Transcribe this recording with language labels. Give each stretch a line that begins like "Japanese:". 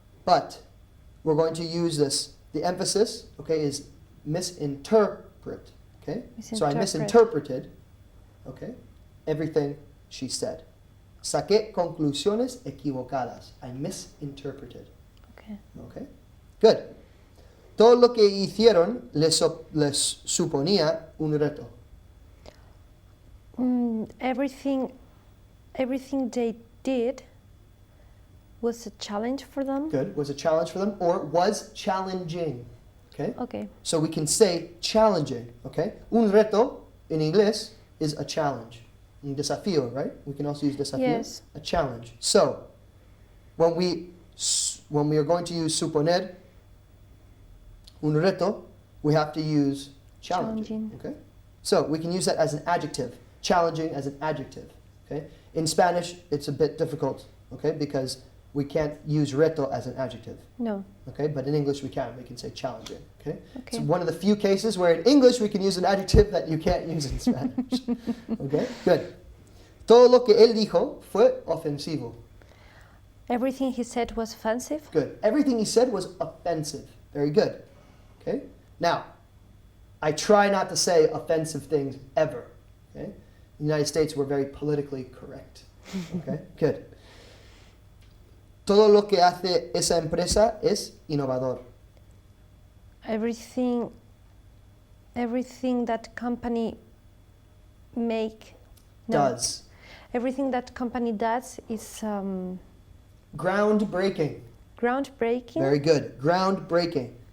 English: But we're going to use this, the emphasis, okay, is misinterpret, okay? So I misinterpreted, okay, everything she said.
Spanish: Saqué conclusiones equivocadas.
English: I misinterpreted. Okay. Okay. Good.
Spanish: Todo lo que hicieron les suponía un reto.
English: Everything they did was a challenge for them. Good. Was a challenge for them or was challenging. Okay. Okay. So we can say challenging. Okay.
Spanish: Un reto
English: in inglés is a challenge.
Spanish: Un desafío,
English: right? We can also use desafío. Yes. A challenge. So when we are going to use
Spanish: suponer un reto,
English: we have to use challenging. Okay. So we can use that as an adjective. Challenging as an adjective. Okay. In Spanish, it's a bit difficult. Okay, because we can't use reto as an adjective. No. Okay, but in English we can. We can say challenging. Okay. Okay. It's one of the few cases where in English we can use an adjective that you can't use in Spanish. Okay. Good.
Spanish: Todo lo que él dijo fue ofensivo.
English: Everything he said was offensive. Good. Everything he said was offensive. Very good. Okay. Now, I try not to say offensive things ever. Okay. In the United States, we're very politically correct. Okay. Good.
Spanish: Todo lo que hace esa empresa es innovador.
English: Everything that company Does. Everything that company does is Groundbreaking. groundbreaking. Very good. Groundbreaking.